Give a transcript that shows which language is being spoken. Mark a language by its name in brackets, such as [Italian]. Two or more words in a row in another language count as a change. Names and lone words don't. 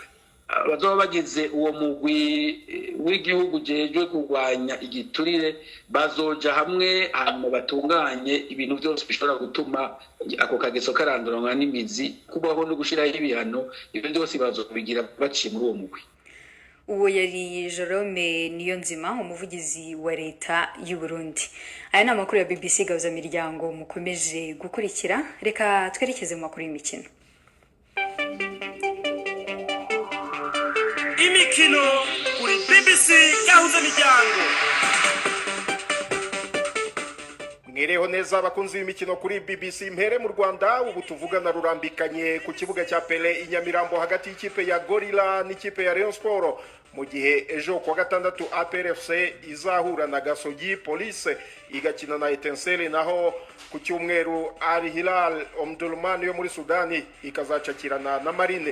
[Rundi] bazoba bagize uwo mugwi w'igihugu jejwe kurwanya igiturire bazoja hamwe hama batunganye ibintu byose bishobora gutuma ako kageso karanduranwa n'imizi kubaho no gushiraho ibihano. Ibyo byose bazobigira baciye muri uwo mugwi. Uwo yari Jerome Niyonzima umuvugizi wa leta y'u Burundi. [Kinyarwanda] Aya ni amakuru ya BBC Gahuza Miryango mukomeje gukurikira. Reka twerekeze mu makuru y'imikino. Imikino kuri BBC Gahuza Miryango. Mwereho neza abakunzi b'imikino kuri BBC mpere mu Rwanda ubu tuvugana rurambikanye ku kibuga cya Pele Inyamirambo hagati y'ikipe ya Gorilla n'ikipe ya Rayon Sport mu gihe ejo kwa gatandatu APR FC izahura na Gasogi Police igakina na Etincelle naho ku cyumweru Al Hilal Omdurman yo muri Sudani ikazacakirana na Marine.